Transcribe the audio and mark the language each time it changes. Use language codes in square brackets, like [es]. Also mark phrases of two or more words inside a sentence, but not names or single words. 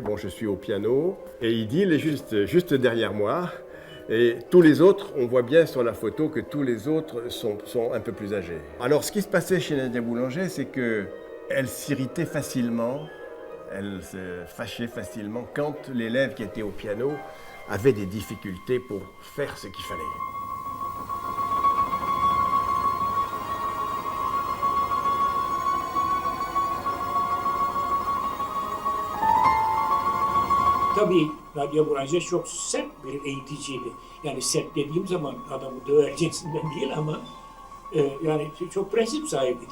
[fr] bon, je suis au piano, et Idil est juste derrière moi, et tous les autres, on voit bien sur la photo que tous les autres sont un peu plus âgés. Alors, ce qui se passait chez Nadia Boulanger, c'est qu'elle s'irritait facilement, elle se fâchait facilement quand l'élève qui était au piano avait des difficultés pour faire ce qu'il fallait. [tr] Tabii Nadia Boulanger çok sert bir eğiticiydi. Yani sert dediğim zaman adamı döver cinsinden değil ama yani çok prensip sahibiydi.